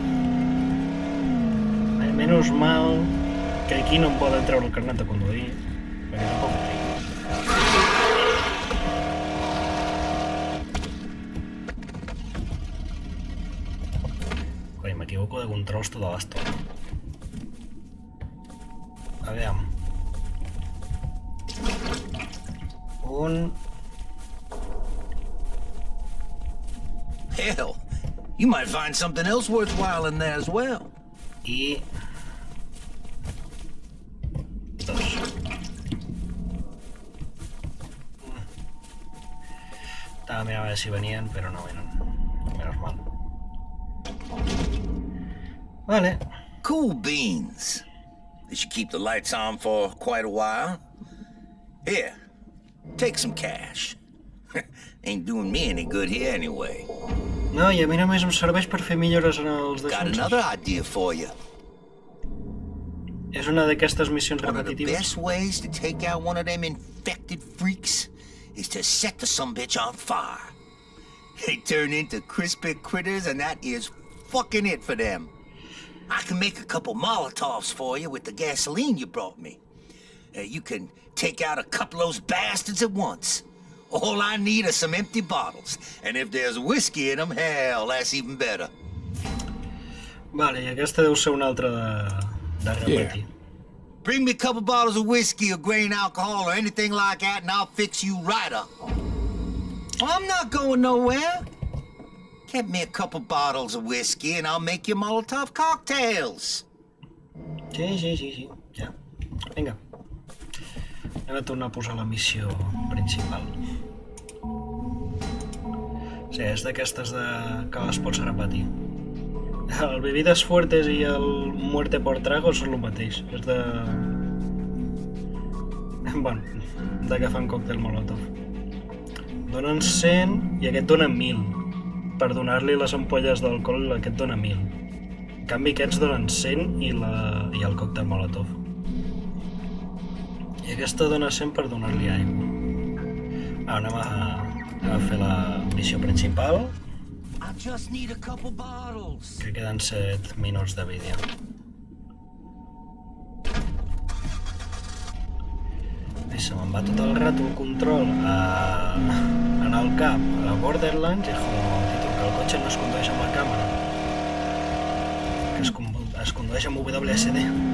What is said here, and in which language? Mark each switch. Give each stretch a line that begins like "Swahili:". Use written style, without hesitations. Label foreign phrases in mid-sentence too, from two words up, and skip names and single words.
Spanish: Menos mal
Catalan: que aquí no em poden treure el carnet de conduir, perquè tampoc ho tinc. Coi, m'equivoco de controls tota l'estona. Aviam.
English: Hell, you might find something else worthwhile in there as well. I... 2.
Catalan: Estava mirant a veure si venien, però no venen.
Spanish: Menos mal.
Catalan: Vale.
English: Cool beans. They should keep the lights on for quite a while. Here, take some cash. Ain't doing me any good here anyway.
Catalan: No, i a mi només em serveix per fer millores en els
English: Got
Catalan: defenses.
English: another idea for you.
Catalan: És una d'aquestes missions
English: One of the
Catalan: repetitives.
English: best ways to take out one of them infected freaks is to set the sumbitch on fire. They turn into crispy critters, and that is fucking it for them. I can make a couple Molotovs for you with the gasoline you brought me. You can take out a couple of those bastards at once. All I need are some empty bottles, and if there's whiskey in them, hell, that's even better.
Catalan: Vale, i aquesta deu ser una altra de repetir.
English: Bring me a couple bottles of whiskey or grain alcohol or anything like that, and I'll fix you right up. I'm not going nowhere. Get me a couple bottles of whiskey, and I'll make you Molotov cocktails.
Catalan: Sí, ja. Vinga. Anem a tornar a posar la missió principal. Sí, és d'aquestes que les pots repetir. El Bebidas Fuertes i el Muerte por Trago són el mateix. És de... Bueno, de que fan còctel Molotov. Donen 100 i aquest dona 1.000. Per donar-li les ampolles d'alcohol, aquest dona 1.000. En canvi, aquests donen 100 i el còctel Molotov. I aquesta dona 100 per donar-li aigua. Anem a fer la missió principal.
English: I just need a couple bottles.
Catalan: Que queden 7 minuts de vídeo. I se me'n va tot el rato el control en el cap a Borderlands i joder, títol, que el cotxe no es condueix amb la càmera, que es condueix amb WSD.